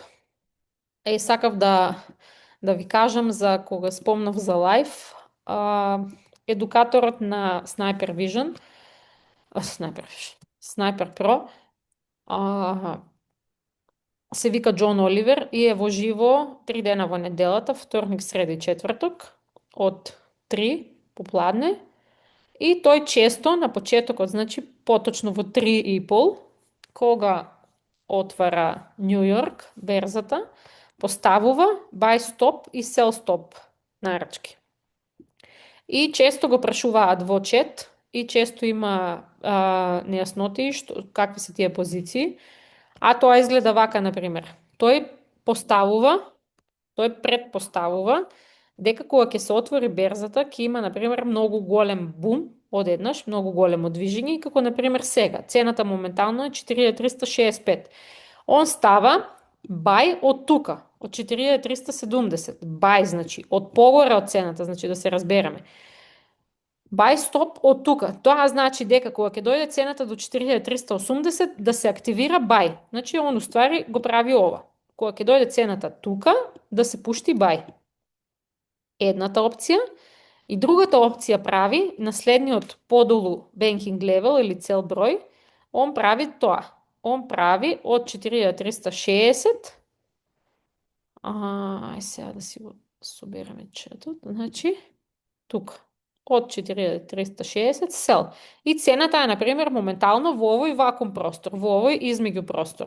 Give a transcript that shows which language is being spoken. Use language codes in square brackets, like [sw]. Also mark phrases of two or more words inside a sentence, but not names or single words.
[mk] Сакав да ви кажам за кога спомнав за лайф, едукаторот на Sniper Vision, Sniper Pro, се вика Џон Оливер и е во живо 3 дена во неделата, вторник, среда и четврток, од 3 попладне. И тој често на почетокот, значи поточно во 3:30, кога отвара Нью Йорк берзата, поставува [en] buy stop [mk] и [en] sell stop [mk] нарачки. И често го прашуваат во чет и често има нејасноти какви се тие позиции. А тоа изгледа вака, например. Тој предпоставува дека кога ќе се отвори берзата, ќе има, например, многу голем бум, одеднаш, многу големо движење, и како, например, сега. Цената моментално е 4365. Он става бај од тука, од 4370. Бај, значи, од погоре од цената, значи да се разбереме. [en] Buy stop [mk] од тука. Тоа значи дека кога ќе дојде цената до 4380 да се активира buy. Значи он уствари го прави ова. Кога ќе дојде цената тука да се пушти buy. Едната опција. И другата опција прави на следниот подолу [en] banking level [mk] или цел број, он прави тоа. Он прави од 4360. Сега да си го собереме четот. Значи тука. Од 4360 сел. И цената е, например, моментално во овој вакуум простор, во овој измеѓу простор.